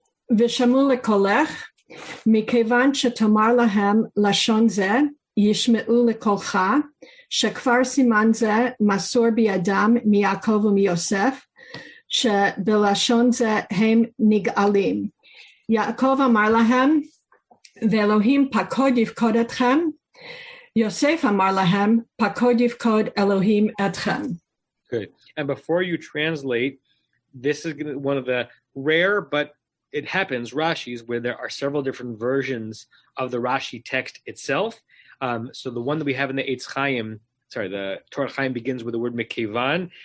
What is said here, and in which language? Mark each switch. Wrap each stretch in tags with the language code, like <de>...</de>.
<he>Vishamu lekolech, mikevan shetomar lahem lashon zeh, yishme'u lekolcha, shekvar siman zeh masor bi'adam miYaakov u'miyosef, שבלשון זה הם נגאלים. יעקב אמר להם, ואלוהים פקוד יפקוד אתכם, יוסף אמר להם, פקוד יפקוד אלוהים אתכם.</he> <en>Good. And before you translate, this is one of the rare, but it happens, Rashis, where there are several different versions of the Rashi text itself. So the one that we have in the Eitz Chaim, the Torah Chaim begins with the word Mekevan.</en>